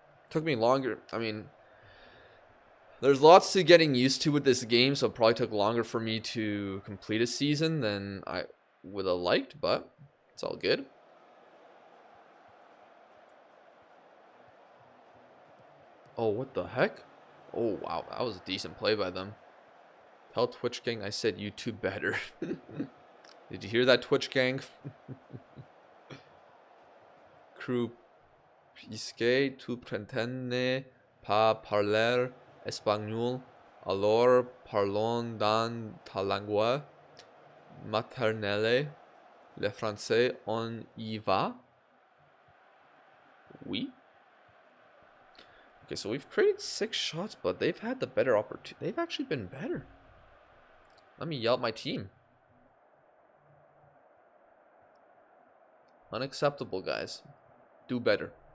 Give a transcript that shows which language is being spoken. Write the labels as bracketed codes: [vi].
[en] Took me longer. I mean, there's lots to getting used to with this game, so it probably took longer for me to complete a season than I would have liked, but it's all good. Oh, what the heck? Oh, wow. That was a decent play by them. Tell Twitch gang I said YouTube better. Did you hear that, Twitch gang? [fr] Crew Pisque, tu pretende pas parler espagnol, alors parlons dans ta langue maternelle, le français, on y va? Oui? [en] Okay, so we've created 6 shots, but they've had the better opportunity. They've actually been better. Let me yell at my team. Unacceptable, guys. Do better.